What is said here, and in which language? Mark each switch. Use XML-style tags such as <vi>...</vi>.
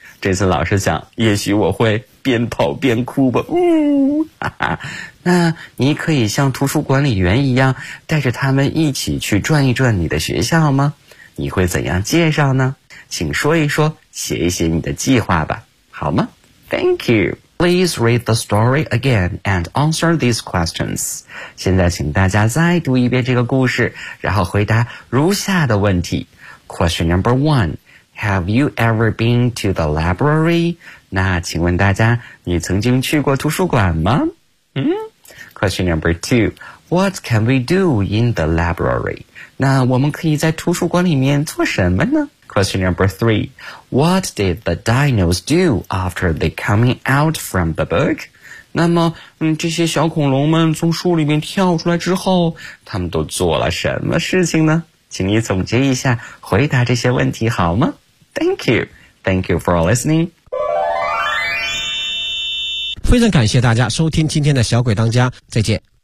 <zh>这次老师想，也许我会边跑边哭吧。那你可以像图书管理员一样，带着他们一起去转一转你的学校吗？你会怎样介绍呢？请说一说，写一写你的计划吧，好吗？</zh> <en>Thank you. Please read the story again and answer these questions.</en> <zh>现在请大家再读一遍这个故事，然后回答如下的问题。</zh> <en>Question number one. Have you ever been to the library?</en> <zh>那请问大家，你曾经去过图书馆吗？</zh> <en>嗯。Question number two. What can we do in the library?</en> <zh>那我们可以在图书馆里面做什么呢？</zh> <en>Question number three. What did the dinos do after they coming out from the book?</en> <zh>那么、嗯、这些小恐龙们从书里面跳出来之后，他们都做了什么事情呢？请你总结一下，回答这些问题好吗？</zh> <en>Thank you. Thank you for listening.</en> <zh>非常感谢大家收听今天的小鬼当家，再见。</zh>